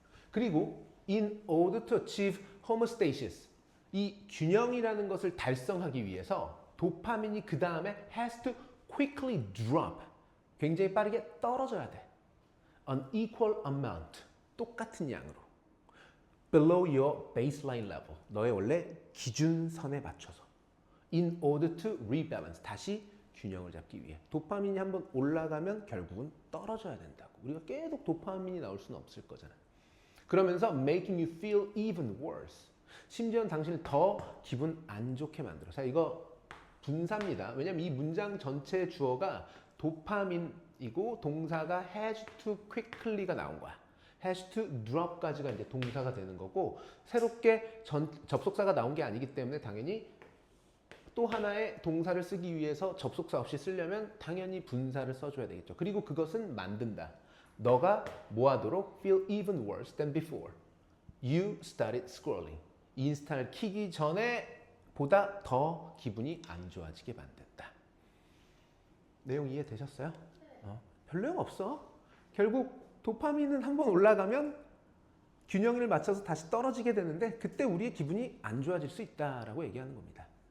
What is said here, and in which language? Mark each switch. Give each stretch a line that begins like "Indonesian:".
Korean: 그리고
English: in order to achieve homeostasis,
Korean: 이 균형이라는 것을 달성하기 위해서 도파민이 그 다음에
English: has to quickly drop,
Korean: 굉장히 빠르게 떨어져야 돼.
English: An equal amount,
Korean: 똑같은 양으로.
English: Below your baseline level,
Korean: 너의 원래 기준선에 맞춰서.
English: In order to rebalance, 다시
Korean: 균형을 잡기 위해. 도파민이 한번 올라가면 결국은 떨어져야 된다고. 우리가 계속 도파민이 나올 수는 없을 거잖아. 그러면서
English: making you feel even worse.
Korean: 심지어는 당신을 더 기분 안 좋게 만들어. 자, 이거 분사입니다. 왜냐면 이 문장 전체의 주어가 도파민이고 동사가
English: has to quickly
Korean: 가 나온 거야.
English: has to drop
Korean: 까지가 이제 동사가 되는 거고 새롭게 접속사가 나온 게 아니기 때문에 당연히 또 하나의 동사를 쓰기 위해서 접속사 없이 쓰려면 당연히 분사를 써줘야 되겠죠. 그리고 그것은 만든다. 너가 뭐 하도록
English: feel even worse than before. You started scrolling.
Korean: 인스타를 키기 전에 보다 더 기분이 안 좋아지게 만든다. 내용 이해되셨어요? 별 내용 없어. 결국 도파민은 한번 올라가면 균형을 맞춰서 다시 떨어지게 되는데 그때 우리의 기분이 안 좋아질 수 있다라고 얘기하는 겁니다.